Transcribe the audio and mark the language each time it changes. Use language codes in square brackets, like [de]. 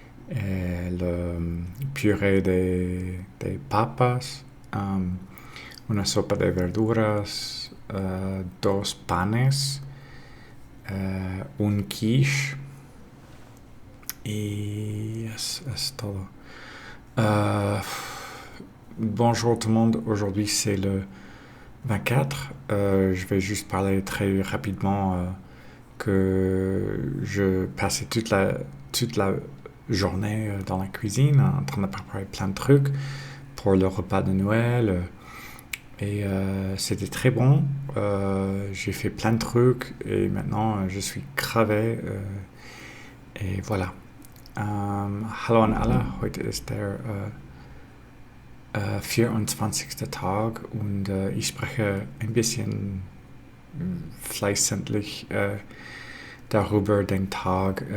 [es] El puré de papas, una sopa de verduras, 2 panes, un quiche, y es todo. [fr] Bonjour tout le monde, aujourd'hui c'est le 24. Je vais juste parler très rapidement que je passais toute la journée dans la cuisine en train de préparer plein de trucs pour le repas de Noël, et c'était très bon. J'ai fait plein de trucs et maintenant je suis crevé, et voilà. [de] Hallo an alle, heute ist der 24. Tag, und ich spreche ein bisschen fließendlich darüber den Tag.